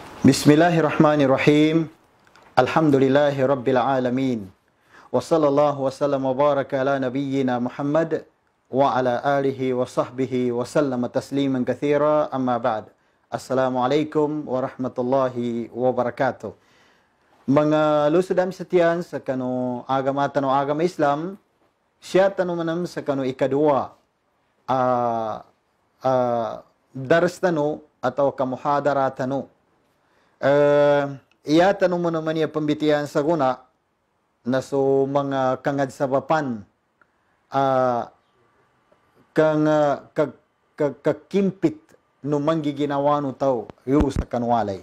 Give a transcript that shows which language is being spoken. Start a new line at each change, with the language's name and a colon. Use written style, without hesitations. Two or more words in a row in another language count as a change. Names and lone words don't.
Arabic: بسم الله الرحمن الرحيم. الحمد لله رب العالمين. وصلى الله وسلم وبارك على نبينا محمد وعلى آله وصحبه وسلم تسليما كثيرا، أما بعد. السلام عليكم ورحمة الله وبركاته.
Maranao: Mga lusudam setian sa kanu agama tanu agama Islam, siya tanu manam sa kanu ikadua daras tanu atau kamuhadara tanu. Iya tanong mo naman niya pambitian sa guna na so mga kangad sa papan kakimpit no manggiginawa no tao yu sa kanwalay.